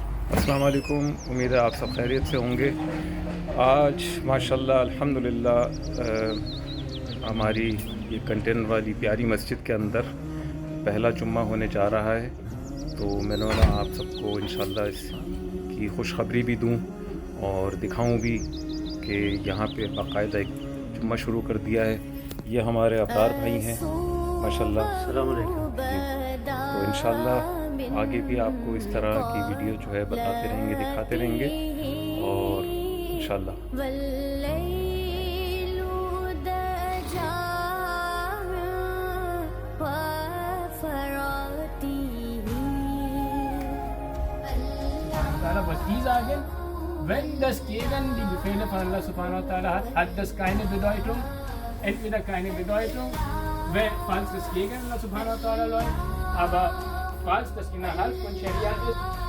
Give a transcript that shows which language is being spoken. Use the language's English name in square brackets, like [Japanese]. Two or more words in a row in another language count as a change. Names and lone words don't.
[Urdu] السلام علیکم، امید ہے آپ سب خیریت سے ہوں گے۔ آج ماشاءاللہ الحمدللہ ہماری یہ کنٹینر والی پیاری مسجد کے اندر پہلا جمعہ ہونے جا رہا ہے، تو میں نے بولا آپ سب کو انشاءاللہ اس کی خوشخبری بھی دوں اور دکھاؤں بھی کہ یہاں پہ باقاعدہ ایک جمعہ شروع کر دیا ہے۔ یہ ہمارے ابرار بھائی ہیں ماشاءاللہ، السلام علیکم جی۔ تو انشاءاللہ آگے بھی آپ کو اس طرح کی ویڈیو جو ہے بتاتے رہیں گے، دکھاتے رہیں گے، اور انشاءاللہ [German] was die sagen, wenn das gegen die Befehle von [Arabic] الله سبحانه وتعالى [German] hat das keine Bedeutung, entweder keine Bedeutung, falls es gegen [Arabic] الله سبحانه وتعالى [German] läuft, aber falls das innerhalb von Scharia ist,